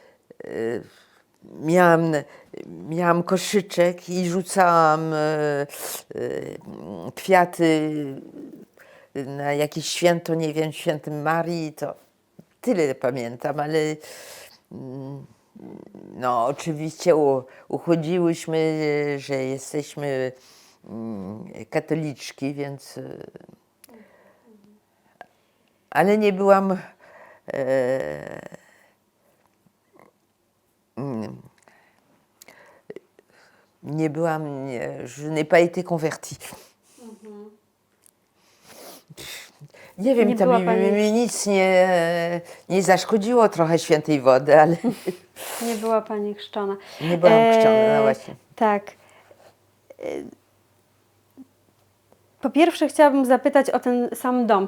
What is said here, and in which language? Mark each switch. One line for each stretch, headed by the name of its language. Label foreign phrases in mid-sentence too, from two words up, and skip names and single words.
Polish: miałam koszyczek i rzucałam kwiaty na jakieś święto, nie wiem, świętym Marii, to tyle pamiętam, ale No, oczywiście uchodziłyśmy, że jesteśmy katoliczki, więc. Ale nie byłam. Nie byłam.
French: Je n'ai pas été convertie.
Polish: Nie wiem, Nie to była mi, pani- mi nic nie zaszkodziło trochę świętej wody, ale Nie była Pani chrzczona. nie byłam chrzczona, no właśnie. Tak. Po pierwsze chciałabym zapytać o ten sam dom.